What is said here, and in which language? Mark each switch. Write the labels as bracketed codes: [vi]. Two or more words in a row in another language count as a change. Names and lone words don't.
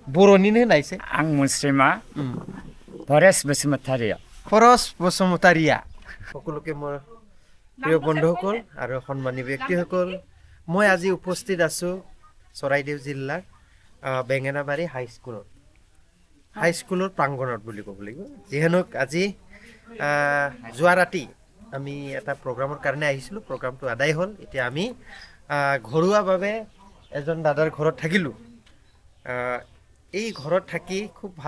[brx] बर'निनो होनायसै आं मुस्लिमा फरेस्ट बसुमतारिया [as] फरस बसुमतारिया সকলোকে মোৰ প্ৰিয় বন্ধুসকল আৰু সন্মানী ব্যক্তিসকল মই আজি উপস্থিত আছো চৰাইদেউ জিলাৰ বেঙেনাবাৰী হাইস্কুলৰ প্ৰাংগণত বুলি ক'ব লাগিব যিহেতু আজি যোৱা ৰাতি আমি এটা প্ৰগ্ৰামৰ কাৰণে আহিছিলোঁ প্ৰগ্ৰামটো আদায় হ'ল এতিয়া আমি ঘৰুৱাভাৱে এজন দাদাৰ ঘৰত থাকিলোঁ এই ঘৰত থাকি খুব ভাল